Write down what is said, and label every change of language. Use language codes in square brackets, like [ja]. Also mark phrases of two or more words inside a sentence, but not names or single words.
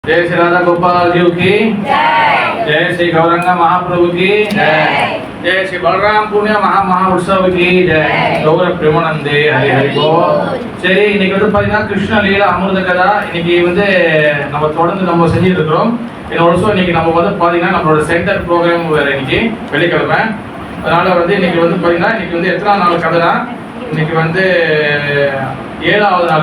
[hi] जय श्री राधा गोपाल जी की जय श्री गौरंग महाप्रभु की जय श्री बलराम पुण्य महा उत्सव की जय गौर प्रेमानंदे हरि हरि बोल [ta] சரி இன்னைக்கு வந்து பாத்தீங்கன்னா கிருஷ்ண லீலா அமிர்த கதா இன்னைக்கு வந்து நம்ம தொடர்ந்து நம்ம செஞ்சுட்டு இருக்கிறோம். இன்னைக்கு நம்ம வந்து பாத்தீங்கன்னா நம்மளோட [en] center program [ta] வேற இன்னைக்கு வெள்ளிக்கிழமை. அதனால வந்து இன்னைக்கு வந்து பாத்தீங்கன்னா இன்னைக்கு வந்து எத்தனாவது நாள் கதைனா இன்னைக்கு வந்து 7வது நாள்.